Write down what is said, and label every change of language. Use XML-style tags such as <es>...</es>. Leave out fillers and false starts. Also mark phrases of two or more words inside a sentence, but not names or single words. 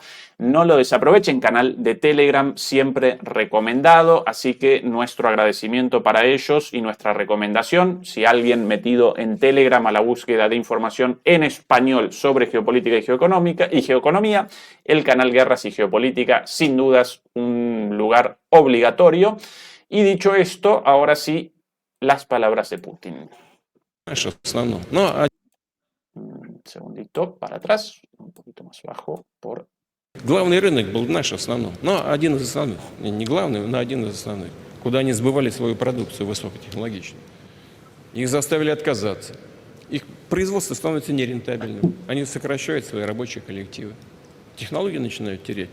<es>No lo desaprovechen, canal de Telegram siempre recomendado, así que nuestro agradecimiento para ellos y nuestra recomendación, si alguien metido en Telegram a la búsqueda de información en español sobre geopolítica y geoeconomía, el canal Guerras y Geopolítica, sin dudas, un lugar obligatorio. Y dicho esto, ahora sí, las palabras de Putin. Un segundito para atrás, un poquito más bajo por...</es> <ru>Главный рынок был наш основной, но один из основных. Не главный, но один из основных. Куда они сбывали свою продукцию высокотехнологичную. Их заставили отказаться. Их производство становится нерентабельным. Они сокращают свои рабочие коллективы. Технологии начинают терять.</ru>